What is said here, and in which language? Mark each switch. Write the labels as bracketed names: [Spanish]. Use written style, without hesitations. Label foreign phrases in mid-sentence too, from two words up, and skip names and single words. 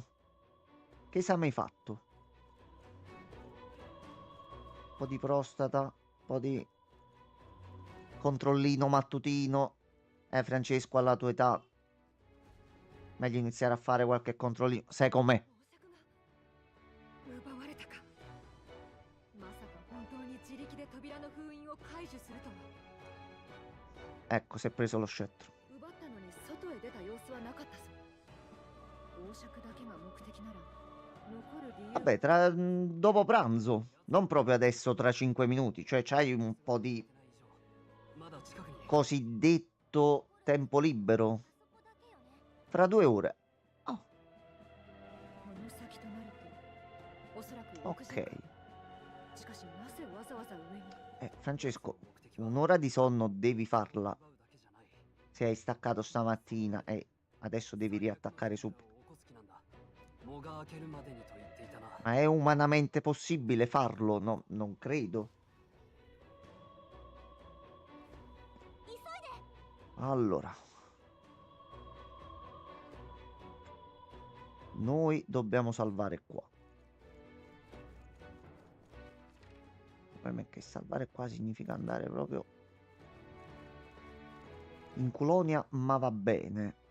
[Italian] Che esame hai fatto? Un po' di prostata, un po' di controllino mattutino. Francesco, alla tua età meglio iniziare a fare qualche controllino. Sai com'è? [Japanese] 奪われたか。まさか本当に自力で扉の封印を解除するとは。 [Italian] Ecco, si è preso lo scettro. [Japanese] 奪ったのに外へ出た様子はなかったぞ。王爵だけが目的なら残る理由。 [Italian] Vabbè, dopo pranzo. Non proprio adesso, tra 5 minuti. Cioè, c'hai un po' di [Japanese] まだ近くに [Italian] cosiddetto tempo libero. Fra 2 ore. Oh, [Japanese] この先となるとおそらく屋上 [Italian] ok. [Japanese] か。しかしなぜわざわざ上に。 [Italian] Francesco, un'ora di sonno devi farla. Se hai staccato stamattina e adesso devi riattaccare subito. [Japanese] おこつきなんだ藻が明けるまでにと言っていたな [Italian] Ma è umanamente possibile farlo? No, non credo. Allora. Noi dobbiamo salvare qua. Il problema è che salvare qua significa andare proprio in colonia, ma va bene.